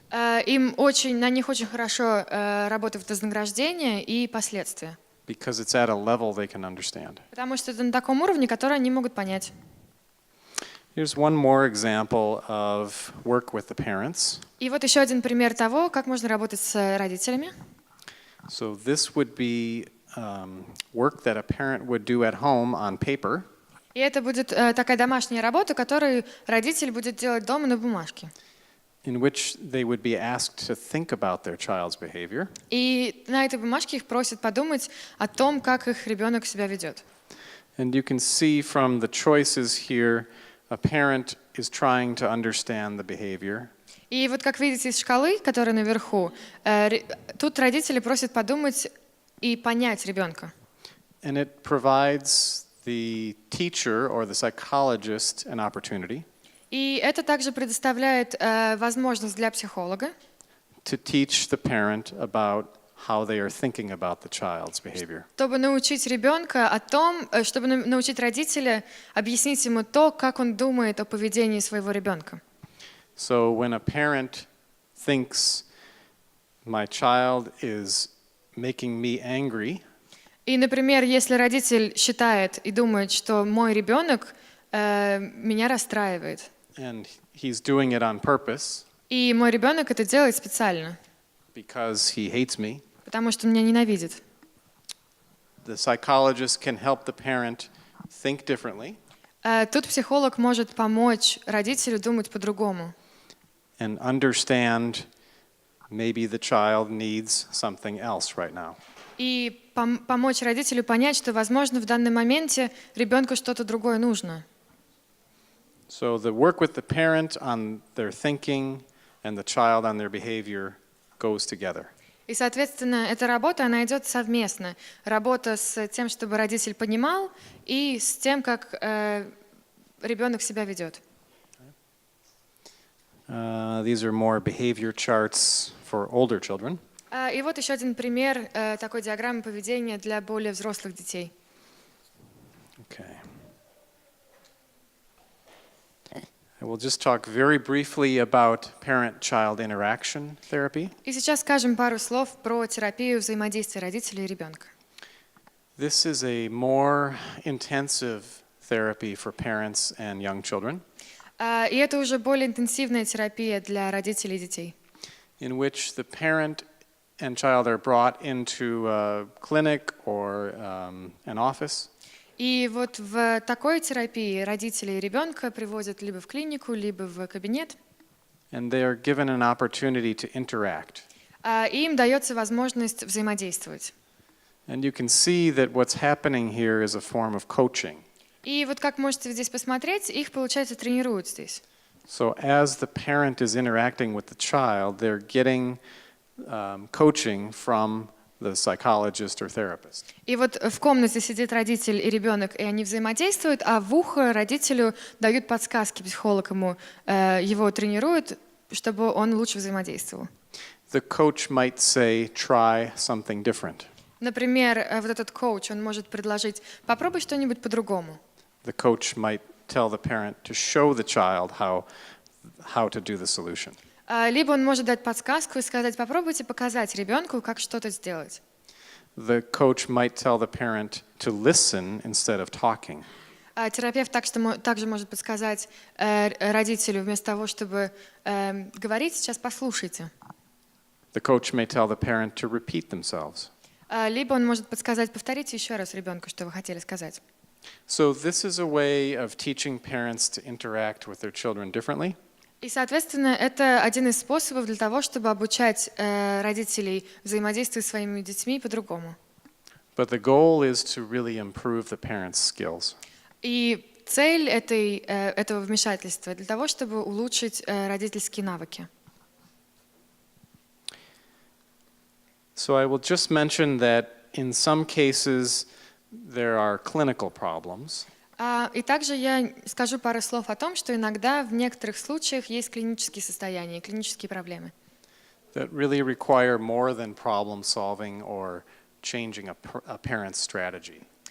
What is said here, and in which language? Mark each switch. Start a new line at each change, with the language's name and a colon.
Russian: На них очень хорошо работает вознаграждение и последствия.
English: Because it's at a level they can understand.
Russian: Потому что это на таком уровне, который они могут понять.
English: Here's one more example of work with the parents.
Russian: И вот еще один пример того, как можно работать с родителями.
English: So this would be work that a parent would do at home on paper.
Russian: И это будет такая домашняя работа, которую родитель будет делать дома на бумажке.
English: In which they would be asked to think about their child's behavior.
Russian: И на этой бумажке их просят подумать о том, как их ребенок себя ведет.
English: And you can see from the choices here, a parent is trying to understand the behavior.
Russian: И вот как видите из шкалы, которая наверху, тут родители просят подумать и понять ребенка.
English: And it provides the teacher or the psychologist an opportunity
Russian: И это также предоставляет возможность для психолога
English: to teach the parent about how they are thinking about the child's behavior.
Russian: чтобы научить ребенка о том, чтобы научить родителя объяснить ему то, как он думает о поведении своего ребенка.
English: So when a parent thinks my child is making me angry,
Russian: И, например, если родитель считает и думает, что мой ребенок меня расстраивает,
English: and he's doing it on purpose
Russian: и мой ребенок это делает специально,
English: because he hates me,
Russian: потому что он меня ненавидит,
English: the psychologist can help the parent think differently
Russian: тут психолог может помочь родителю думать по-другому
English: and understand maybe the child needs something else right now.
Russian: и помочь родителю понять, что, возможно, в данном моменте ребенку что-то другое нужно.
English: So the work with the parent on their thinking and the child on their behavior goes together.
Russian: И, соответственно, эта работа, она идет совместно. Работа с тем, чтобы родитель понимал, и с тем, как ребенок себя ведет.
English: These are more behavior charts for older children.
Russian: И вот еще один пример такой диаграммы поведения для более взрослых детей.
English: Okay. I will just talk very briefly about parent-child interaction therapy.
Russian: И сейчас скажем пару слов про терапию взаимодействия родителей и ребенка.
English: This is a more intensive therapy for parents and young children,
Russian: И это уже более интенсивная терапия для родителей и детей,
English: in which the parent and child are brought into a clinic or an office.
Russian: И вот в такой терапии родители и ребенка приводят либо в клинику, либо в кабинет,
English: And they are given an opportunity to interact.
Russian: и им дается возможность взаимодействовать.
English: And you can see that what's happening here is a form of coaching.
Russian: И вот как можете здесь посмотреть, их, получается, тренируют здесь.
English: So as the parent is interacting with the child, they're getting coaching from the psychologist or therapist.
Russian: И вот в комнате сидит родитель и ребенок, и они взаимодействуют, а в ухо родителю дают подсказки, психолог ему его тренирует, чтобы он лучше взаимодействовал.
English: The coach might say, try something different.
Russian: Например, вот этот коуч, он может предложить, попробуй что-нибудь по-другому.
English: The coach might tell the parent to show the child how to do the solution.
Russian: Либо он может дать подсказку и сказать, попробуйте показать ребенку, как что-то сделать.
English: The coach might tell the parent to listen instead of talking.
Russian: Терапевт также может подсказать родителю, вместо того, чтобы говорить, сейчас послушайте.
English: The coach may tell the parent to repeat themselves.
Russian: Либо он может подсказать, повторите еще раз ребенку, что вы хотели сказать.
English: So this is a way of teaching parents to interact with their children differently.
Russian: И, соответственно, это один из способов для того, чтобы обучать родителей взаимодействовать с своими детьми по-другому.
English: But the goal is to really improve the parents' skills.
Russian: И цель этого вмешательства для того, чтобы улучшить родительские навыки.
English: So I will just mention that in some cases there are clinical problems.
Russian: И также я скажу пару слов о том, что иногда в некоторых случаях есть клинические состояния, клинические проблемы,
English: That really require more than problem solving or changing a parent's strategy.